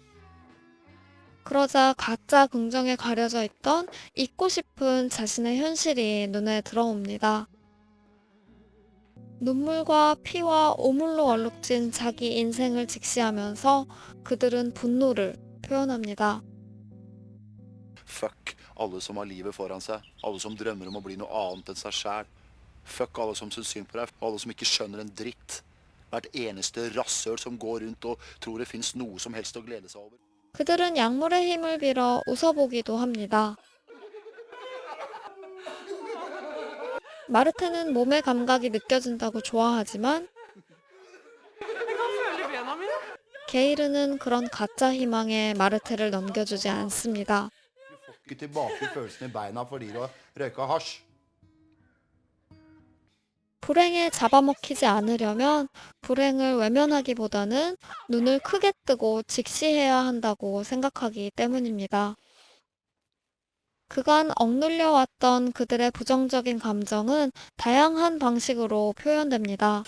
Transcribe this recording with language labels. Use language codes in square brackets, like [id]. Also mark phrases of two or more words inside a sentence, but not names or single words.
[ko] 그러자 가짜 긍정에 가려져 있던 잊고 싶은 자신의 현실이 눈에 들어옵니다. 눈물과 피와 오물로 얼룩진 자기 인생을 직시하면서 그들은 분노를 표현합니다. [no] Fuck alle som har livet foran seg. Alle som drømmer om å bli noe annet enn seg sjæl. Fuck alle som syns synd på deg. Alle som ikke skjønner en dritt. Hvert eneste rasshøl som går rundt og tror det fins noe som helst å glede seg over. [ko] 그들은 약물의 힘을 빌어 웃어보기도 합니다. 마르테는 몸의 감각이 느껴진다고 좋아하지만 [no] Jeg kan føle bena mine. [ko] 게이르는 그런 가짜 희망에 마르테를 넘겨주지 않습니다. [no] Du får ikke tilbake følelsen i beina fordi du har røyka hasj. [ko] 불행에 잡아먹히지 않으려면 불행을 외면하기보다는 눈을 크게 뜨고 직시해야 한다고 생각하기 때문입니다. 그간 억눌려 왔던 그들의 부정적인 감정은 다양한 방식으로 표현됩니다.